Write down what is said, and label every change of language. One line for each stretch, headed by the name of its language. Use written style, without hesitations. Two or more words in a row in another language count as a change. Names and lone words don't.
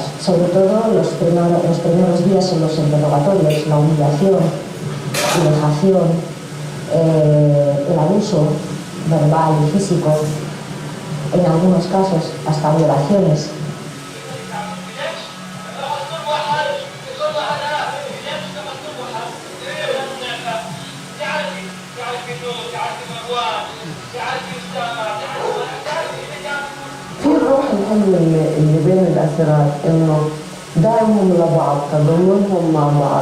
Spanish: Sobre todo los primeros días en los interrogatorios, la humillación, la vejación, el abuso verbal y físico, en algunos casos hasta violaciones.
Arabic: في الروح الحلوة اللي بين الأسرات إنه دعمهم لبعض، تضامنهم مع بعض.